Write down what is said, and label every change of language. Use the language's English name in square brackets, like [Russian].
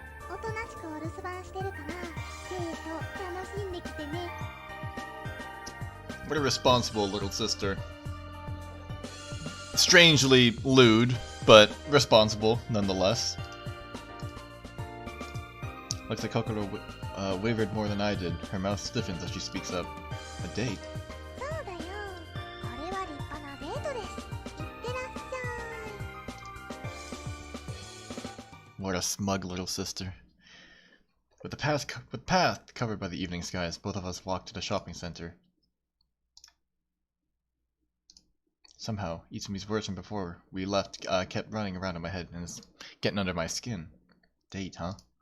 [Japanese] おとなしくお留守番してるから、デート楽しんできてね。 [English] What a responsible little sister. Strangely lewd, but responsible nonetheless. Looks like Kokoro wavered more than I did. Her mouth stiffens as she speaks up. A date? [Japanese] そうだよ。これは立派なデートです。いってらっしゃい。 [English] What a smug little sister. With the path covered by the evening skies, both of us walked to the shopping center. Somehow, Itsumi's words from before we left kept running around in my head and it's getting under my skin. Date, huh?